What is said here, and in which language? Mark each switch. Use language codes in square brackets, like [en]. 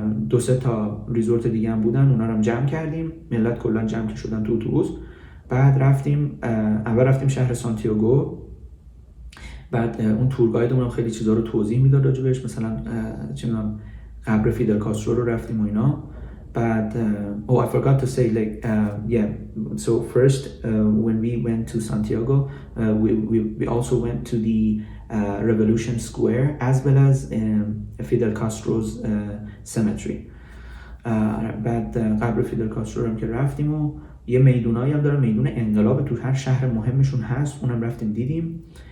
[fa] 2-3 تا ریزورت دیگه هم بودن، اونا رو هم جمع کردیم، ملت کلا جمع شدن تو اتوبوس. بعد رفتیم اول رفتیم شهر سانتیاگو. بعد اون تور گایدمون خیلی چیزا رو توضیح میداد راجع بهش، مثلا چه میدونم قبر فیدل کاسترو رو رفتیم و اینا. [en] بعد I forgot to say like yeah, so first when we went to Santiago we also went to the Revolution Square as well as Fidel Castro's cemetery. [fa] بعد قبر فیدل کاسترو هم که رفتیم و یه میدونایی هم داره، میدون انقلاب تو هر شهر مهمشون هست، اونم رفتیم دیدیم.